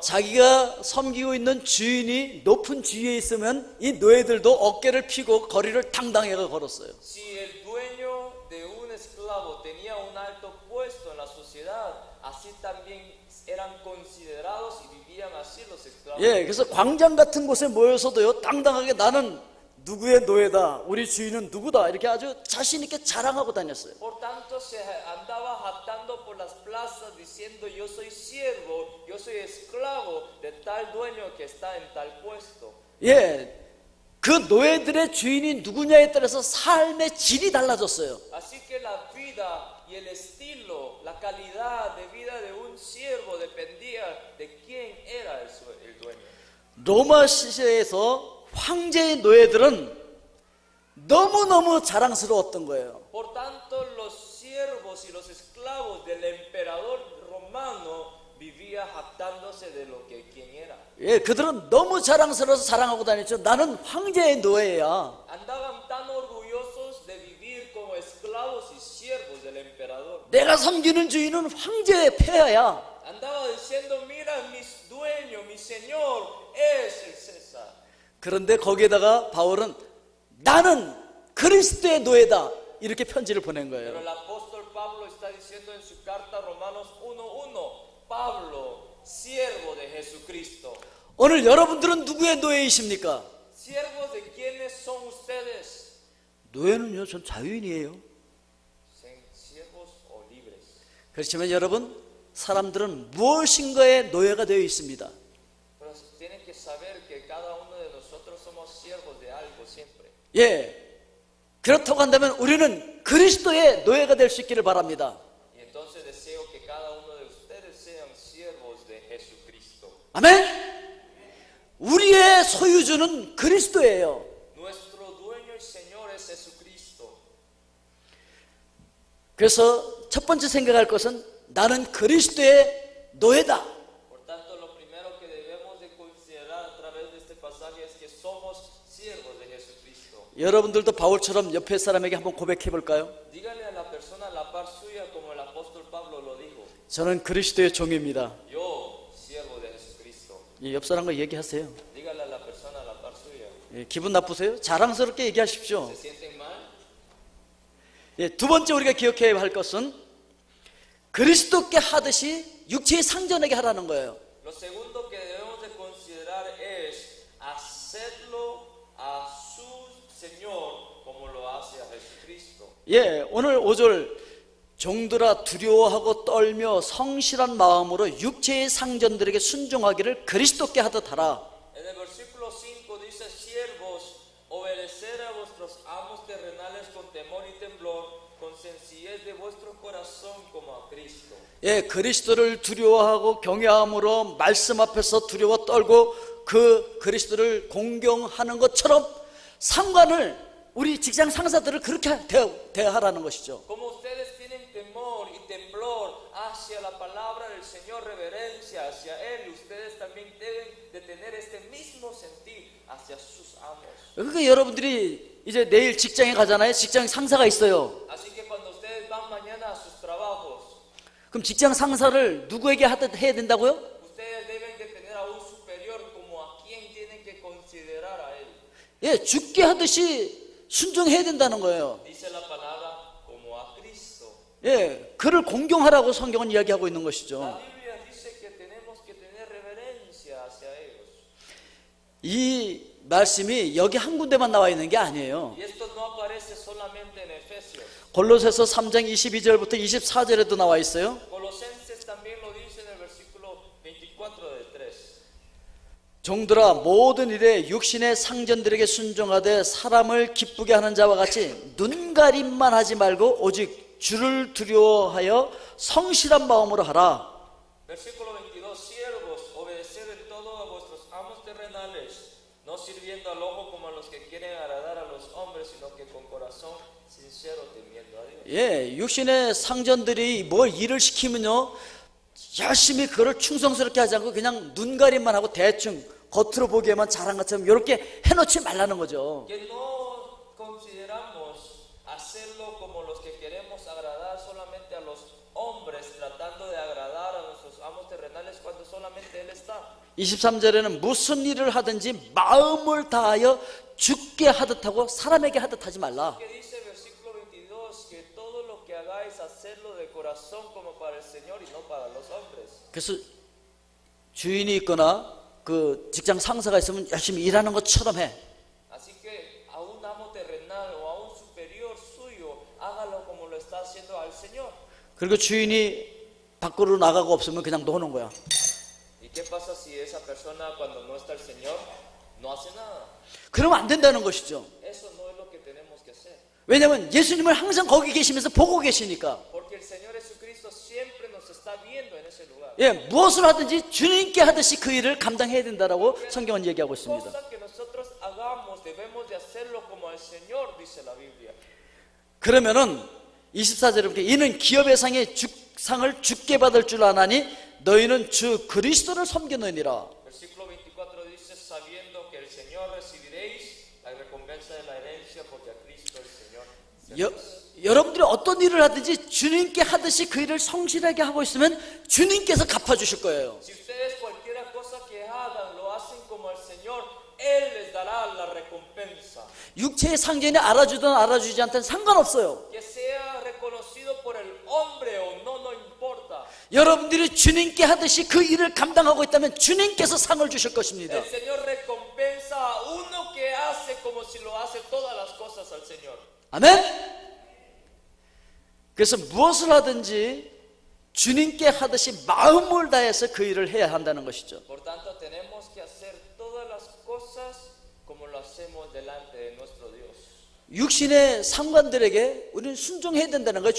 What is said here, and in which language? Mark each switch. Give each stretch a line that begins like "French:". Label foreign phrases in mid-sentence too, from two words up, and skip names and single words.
Korean: 자기가 섬기고 있는 주인이 높은 지위에 있으면 이 노예들도 어깨를 펴고 거리를 당당하게 걸었어요.
Spanish: Si el dueño de un esclavo tenía un alto puesto en la sociedad, así también eran considerados y vivían así los esclavos.
Korean: 예, 그래서 광장 같은 곳에 모여서도요, 당당하게 나는 누구의 노예다, 우리 주인은 누구다, 이렇게 아주 자신 있게 자랑하고 다녔어요.
Spanish: Por tanto, se andaba jactando por las plazas diciendo yo soy siervo, yo soy esclavo de tal dueño que está en tal puesto.
Korean: 예, 그 노예들의 주인이 누구냐에 따라서 삶의 질이 달라졌어요.
Spanish: Así que la vida y el estilo, la calidad de vida de un siervo dependía de quién era el dueño.
Korean: 로마 시대에서 황제의 노예들은 너무너무 자랑스러웠던 거예요.
Spanish: Por tanto, los siervos y los esclavos del emperador romano vivía jactándose de lo que quién era.
Korean: 예, 그들은 너무 자랑스러워서 자랑하고 다녔죠. 나는 황제의 노예야.
Spanish: Andaban tan orgullosos de vivir como esclavos y siervos del emperador.
Korean: 내가 섬기는 주인은 황제의 폐하야.
Spanish: Andaba diciendo, mira, mi dueño, mi señor es el César.
Korean: 그런데 거기에다가 바울은 나는 그리스도의 노예다, 이렇게 편지를 보낸 Pero 거예요.
Spanish: el apóstol Pablo está diciendo en su carta Romanos 1:1, Pablo, siervo de Jesucristo.
Korean: 오늘 여러분들은 누구의 노예이십니까?
Spanish: ¿Siervos de quiénes son ustedes?
Korean: 노예는요, 전 자유인이에요.
Spanish: ¿Siervos o libres?
Korean: 그렇지만 여러분, 사람들은 무엇인가의 노예가 되어 있습니다.
Spanish: Pero tienen que saber que cada uno de nosotros somos siervos de algo siempre.
Korean: 예, 그렇다고 한다면 우리는 그리스도의 노예가 될 수 있기를 바랍니다.
Spanish: Y entonces deseo que cada uno de ustedes sean siervos de Jesucristo.
Korean: 아멘. 우리의 소유주는 그리스도예요.
Spanish: Nuestro dueño y Señor es Jesucristo.
Korean: 그래서 첫 번째 생각할 것은 나는 그리스도의 노예다.
Spanish: Por tanto, lo primero que debemos de considerar a través de este pasaje es que somos siervos de Jesucristo.
Korean: 여러분들도 바울처럼 옆에 사람에게 한번 고백해 볼까요?
Spanish: Dígale a la persona a la par suya como el apóstol Pablo lo dijo.
Korean: 저는 그리스도의 종입니다.
Spanish: Yo, siervo de Jesucristo.
Korean: 이 옆 사람과 얘기하세요.
Spanish: Dígale a la persona a la par suya.
Korean: 예, 기분 나쁘세요? 자랑스럽게 얘기하십시오.
Spanish: ¿Se sienten mal?
Korean: 예, 두 번째 우리가 기억해야 할 것은 그리스도께 하듯이 육체의 상전에게 하라는 거예요.
Spanish: Lo segundo que debemos de considerar es hacerlo a su Señor como lo hace a Jesucristo.
Korean: 예, 오늘 5절 종들아 두려워하고 떨며 성실한 마음으로 육체의 상전들에게 순종하기를 그리스도께 하듯 하라.
Spanish: En el versículo 5 dice, siervos, obedecer a vuestros amos terrenales con temor y temblor, con sencillez de vuestro corazón como a Cristo.
Korean: 예, 그리스도를 두려워하고 경외함으로 말씀 앞에서 두려워 떨고 그 그리스도를 공경하는 것처럼 상관을 우리 직장 상사들을 그렇게 대하라는 것이죠.
Spanish: Como ustedes tienen temor y temblor hacia la palabra del Señor, reverencia hacia Él, ustedes también deben de tener este mismo sentir hacia sus amos.
Korean: 그러니까 여러분들이 이제 내일 직장에 가잖아요. 직장 상사가 있어요.
Spanish: Así que cuando ustedes van mañana a sus trabajos,
Korean: 그럼 직장 상사를 누구에게 해야 된다고요?
Spanish: ustedes deben de tener a un superior como a quien tienen que considerar a Él.
Korean: 예, 죽게 하듯이 순종해야 된다는 거예요.
Spanish: Dice la palabra como a Cristo.
Korean: 예, 그를 공경하라고 성경은 이야기하고 있는 La 것이죠.
Spanish: Biblia dice que tenemos que tener reverencia hacia ellos.
Korean: 이 말씀이 여기 한 군데만 나와 있는 게 아니에요.
Spanish: Y esto no aparece solamente en Efesios.
Korean: 골로새서 3장 22절부터 24절에도 나와 있어요.
Spanish: Colosenses también lo dice en el versículo 24 del 3.
Korean: 종들아 모든 일에 육신의 상전들에게 순종하되 사람을 기쁘게 하는 자와 같이 눈가림만 하지 말고 오직 주를 두려워하여 성실한 마음으로 하라.
Spanish: Versículo 22. Siervos, obedeced en todo a vuestros amos terrenales, no sirviendo al ojo como a los que quieren agradar a los hombres, sino que con corazón sincero temiendo a Dios.
Korean: 예, 육신의 상전들이 뭘 일을 시키면요 열심히 그걸 충성스럽게 하지 않고 그냥 눈가림만 하고 대충 겉으로 보기에만 잘한 것처럼 이렇게 해놓지 말라는 거죠.
Spanish: Que no consideramos hacerlo como los que queremos agradar solamente a los hombres, tratando de agradar a nuestros amos terrenales cuando solamente Él está.
Korean: 23절에는 무슨 일을 하든지 마음을 다하여 죽게 하듯 하고 사람에게 하듯 하지 말라.
Spanish: Que dice el versículo 22 que todo lo que hagáis hacerlo de corazón como para el Señor y no para los hombres.
Korean: 그래서 주인이 있거나 그 직장 상사가 있으면 열심히 일하는 것처럼 해.
Spanish: Así que a un amo terrenal o a un superior suyo, hágalo como lo está haciendo al Señor.
Korean: 그리고 주인이 밖으로 나가고 없으면 그냥 노는 거야.
Spanish: ¿Y qué pasa si esa persona cuando no está el Señor no hace nada?
Korean: 그러면 안 된다는 것이죠.
Spanish: Eso no es lo que tenemos que hacer.
Korean: 왜냐하면 예수님을 항상 거기 계시면서 보고 계시니까.
Spanish: Porque el Señor Jesucristo siempre nos está viendo en ese lugar.
Korean: 예, 무엇을 하든지 주님께 하듯이 그 일을 감당해야 된다라고 성경은 얘기하고 있습니다.
Spanish: Cosa que nosotros hagamos debemos de hacerlo como el Señor dice la Biblia.
Korean: 그러면은 24절에 보니까 이는 기업의 상을 죽게 받을 줄 아나니 너희는 주 그리스도를 섬기느니라.
Spanish: Versículo 24 dice, sabiendo que el Señor recibiréis la recompensa de la herencia porque a Cristo el Señor.
Korean: 여러분들이 어떤 일을 하든지 주님께 하듯이 그 일을 성실하게 하고 있으면 주님께서 갚아주실 거예요.
Spanish: Si ustedes cualquier cosa que hagan lo hacen como el Señor, Él les dará la recompensa.
Korean: 육체의 상전이 알아주든 알아주지 않든 상관없어요.
Spanish: Que sea reconocido por el hombre o no, no importa.
Korean: 여러분들이 주님께 하듯이 그 일을 감당하고 있다면 주님께서 상을 주실 것입니다.
Spanish: El Señor recompensa a uno que hace como si lo hace todas las cosas al Señor.
Korean: 아멘? 그래서 무엇을 하든지 주님께 하듯이 마음을 다해서 그 일을 해야 한다는 것이죠.
Spanish: Por tanto, tenemos que hacer todas las cosas como lo hacemos delante de nuestro Dios.
Korean: 육신의 상관들에게 우리는 순종해야 된다는 거예요.